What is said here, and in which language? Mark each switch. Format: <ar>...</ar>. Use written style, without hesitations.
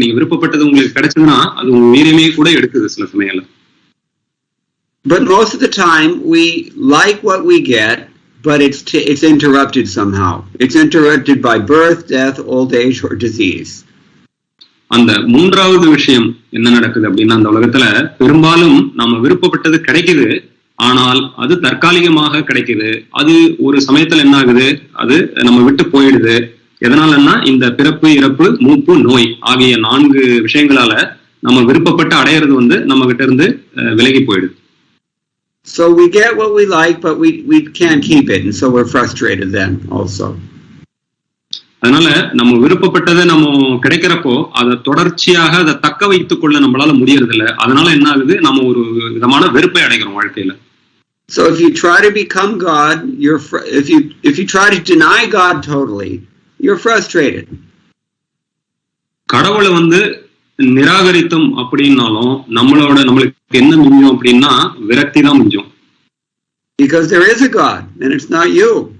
<ta>நீங்க விருப்பப்பட்டது உங்களுக்கு கிடைச்சதுன்னா அது உங்க உயிரையுமே கூட எடுக்குது சில சமயங்கள்ல.</ta> <en>But most of the time we like what we get, but it's interrupted somehow. It's interrupted by birth, death, old age or disease.</en> <ta>அந்த மூன்றாவது விஷயம் என்ன நடக்குது அப்படின்னா, அந்த உலகத்துல பெரும்பாலும் நம்ம விருப்பப்பட்டது கிடைக்குது, ஆனால் அது தற்காலிகமாக கிடைக்குது. அது ஒரு சமயத்துல என்ன ஆகுது, அது நம்ம விட்டு போயிடுது. எதனாலன்னா, இந்த பிறப்பு, இறப்பு, மூப்பு, நோய் ஆகிய 4 விஷயங்களால நம்ம விருப்பப்பட்டு அடையிறது நம்ம கிட்ட இருந்து விலகி போயிடுது.</ta> <en>So we get what we like, but we can't keep it, and so we're frustrated then also.</en> <ta>அதனால நம்ம விருப்பப்பட்டதை நம்ம கிடைக்கிறப்போ அதை தொடர்ச்சியாக அதை தக்க வைத்துக் கொள்ள நம்மளால முடியறது இல்லை. அதனால என்ன ஆகுது, நம்ம ஒரு விதமான வெறுப்பை அடைகிறோம் வாழ்க்கையில.</ta> <en>So if you try to become God, if you try to deny God totally, you're frustrated.</en> <ta>கடவுளை நிராகரித்தோம் அப்படின்னாலும் நம்மளுக்கு என்ன மிஞ்சும் அப்படின்னா விரக்தி தான் மிஞ்சும்.</ta> <en>Because there is a God and it's not you.</en>